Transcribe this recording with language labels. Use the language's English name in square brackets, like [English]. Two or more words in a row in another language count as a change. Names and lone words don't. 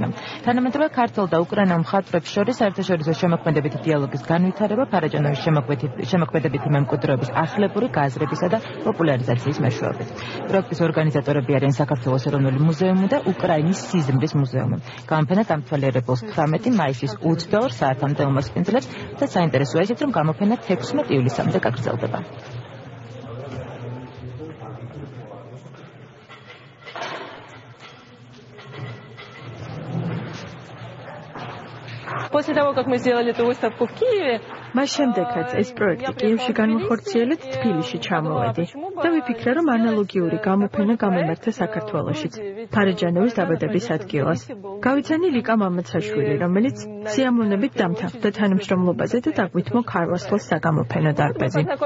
[Georgian] თანამედროვე ქართულ და უკრაინულ მხატვრებს შორის საერთაშორისო შემოქმედებითი დიალოგის განვითარება, ფარაჯანოვის შემოქმედებითი მემკვიდრეობის ახლებური გაზრებისა და პოპულარიზაციის მეშვეობით. პროექტის ორგანიზატორები არიან საქართველოს ეროვნული მუზეუმი და უკრაინის სიზმრის მუზეუმი. გამოფენა დამთვალიერებელს 18 მაისის 22 საათამდე უმასპინძლებს და საინტერესოა ისიც, რომ გამოფენა 16 ივლისამდე გაგრძელდება. [Russian] После того, как мы сделали эту выставку в Киеве, [Georgian] მას შემდეგ, რაც ეს პროექტი კიევში განვახორციელეთ, თბილისში ჩამოვედი და ვიფიქრე, რომ ანალოგიური გამოფენა გამომერთა საქართველოშიც, ფარაჯანოვის დაბადების ადგილას. გავიცანი ლიკა მამაცაშვილი, რომელიც სიამოვნებით დამთავრდა თანამშრომლობაზე და დაგვითმო ქარვასლას საგამოფენო დარბაზი.